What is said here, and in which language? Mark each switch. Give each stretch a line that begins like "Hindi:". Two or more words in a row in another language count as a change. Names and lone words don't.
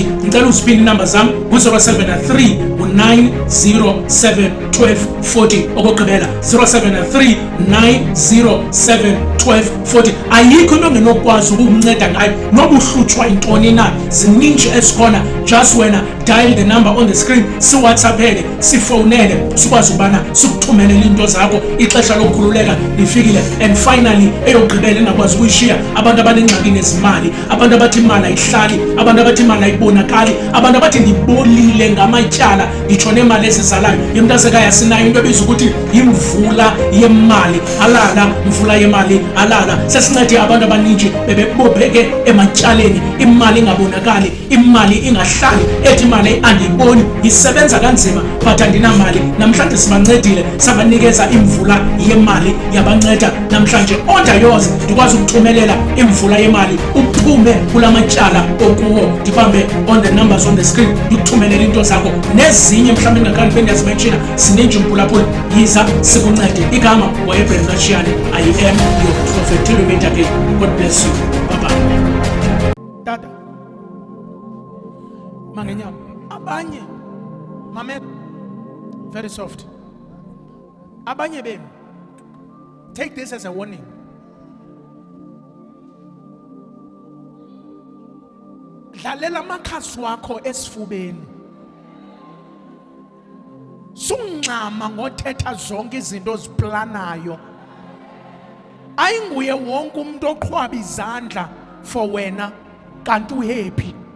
Xhosa: Ngicela uziphinda inamba zam ngu-073 907 1240. Okugqibela 073 907 1240. Ayikho into ongenokwazi ukukunceda ngayo noba uhlutshwa yintoni na. Zininji ezikhona.
English: Just wena dial the number on the screen,
Xhosa: siwhatsappele, sifowunele, sikwazi ukubana sikuthumelele into zakho. Ixesha lokukhululeka lifikile.
English: And finally
Xhosa: eyogqibela engakwazi ukuyishiya, abantu abanengxaki nezimali, abantu abathi imali ayihlali, abantu abathi imali ayibonakali, abantu abathi ndibolile ngamatyala, nditsho nemali ezizalayo. Yemntasekhaya sinayo into ebizwa ukuthi yimvula yemali alala, mvula yemali alala. Sesincede abantu abaninji bebebopheke ematyaleni, imali ingabonakali, imali ingahlali, ethi imali andiyiboni, isebenza kanzima but andinamali. Namhlanje sibancedile, sabanikeza imvula yemali, yabanceda namhlanje.
English: Order yours,
Xhosa: ndikwazi ukuthumelela imvula yemali, uphume kula matyala okuwo. Ndibambe
English: on the numbers on the screen,
Xhosa: ndikuthumelela into zakho nezinye mhlawumbi engakhange ndibe ndiyazimenshina. Zininji mphulaphuli, yiza sikuncede. Igama wayeBrenda Shiyane.
English: I am your prophet. Till we meet again, God bless you. Bye bye.
Xhosa: Tata mangenyama abanye mame
English: very soft.
Xhosa: Abanye benu,
English: take this as a warning.
Xhosa: Dlalela amakhasi wakho esifubeni. Sungxama ngothetha zonke izinto oziplanayo. Ayinguye wonke umuntu oqhwaba izandla for wena kanti uhappy.